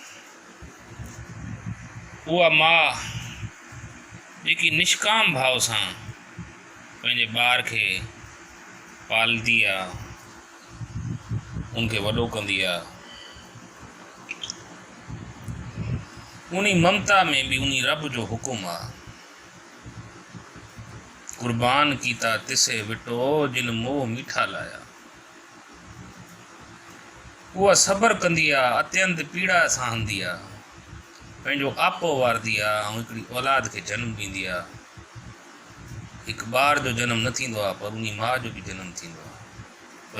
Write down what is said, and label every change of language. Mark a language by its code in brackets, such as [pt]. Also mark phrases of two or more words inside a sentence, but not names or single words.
[sd] उहा माउ जेकी निष्काम भाव सां पंहिंजे ॿार खे पालदी आहे, उनखे वॾो कंदी आहे, उन ममता में भी उन रब जो हुकुम आहे। [pa] ਕੁਰਬਾਨ ਕੀਤਾ ਤਿਸੇ ਵਿਟੋ ਜਿਨ ਮੋਹ ਮੀਠਾ ਲਾਇਆ। [sd] उहा सब्र कंदी आहे, अत्यंत पीड़ा सहंदी आहे, पंहिंजो आपो वारदी आहे ऐं हिकिड़ी औलाद खे जनमु ॾींदी आहे। हिकु ॿार जो जनमु न थींदो आहे, पर उन माउ जो बि जनमु थींदो आहे।